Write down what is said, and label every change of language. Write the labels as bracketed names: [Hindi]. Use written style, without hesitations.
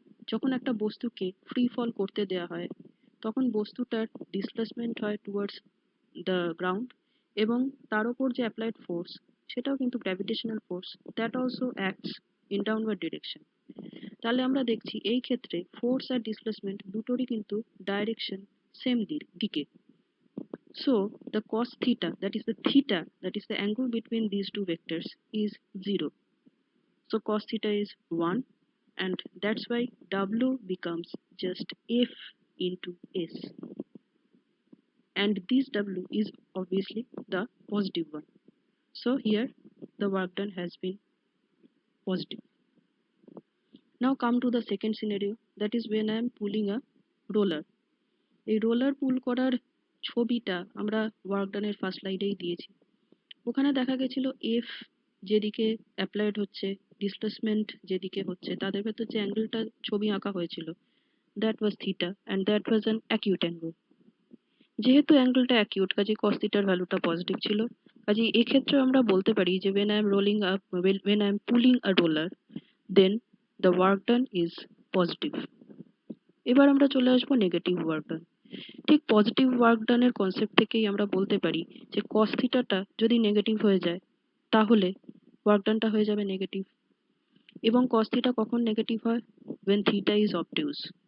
[Bangla] যখন একটা বস্তুকে ফ্রি ফল করতে দেওয়া হয় তখন বস্তুটার ডিসপ্লেসমেন্ট হয় [English] towards the ground, [Bangla] এবং তার উপর যে অ্যাপ্লাইড ফোর্স সেটাও কিন্তু gravitational force, [English] That also acts in downward direction. [Bangla] তাহলে আমরা দেখছি এই ক্ষেত্রে ফোর্স আর ডিসপ্লেসমেন্ট দুটোরই কিন্তু ডাইরেকশন সেম দিকে। [English] So the cos theta, that is the angle between these two vectors, is 0. So cos theta is 1, and that's why W becomes just F into S, and this W is obviously the positive one. So here the work done has been positive. Now come to the second scenario, that is when I am pulling a roller । [Bangla] এই roller পুল করার ছবিটা আমরা work ডানের first স্লাইডেই দিয়েছি। ওখানে দেখা গেছিল F যেদিকে applied হচ্ছে, ডিসপ্লেসমেন্ট যেদিকে হচ্ছে, তাদের ভেতর যে অ্যাঙ্গেলটা ছবি আঁকা হয়েছিল [English] That was theta, and that was an acute angle. [Bangla] যেহেতু অ্যাঙ্গেলটা অ্যাকিউট, কাজে কস থিটার ভ্যালুটা পজিটিভ ছিল। কাজে এক্ষেত্রে আমরা বলতে পারি যে [English] when I am pulling a roller, then the work done is positive। [Bangla] এবার আমরা চলে আসবো নেগেটিভ ওয়ার্ক ডান। ঠিক পজিটিভ ওয়ার্ক ডানের কনসেপ্ট থেকেই আমরা বলতে পারি যে কস থিটাটা যদি নেগেটিভ হয়ে যায় তাহলে ওয়ার্ক ডানটা হয়ে যাবে নেগেটিভ। এবং কস থিটা কখন নেগেটিভ হয়? [English] when theta is obtuse।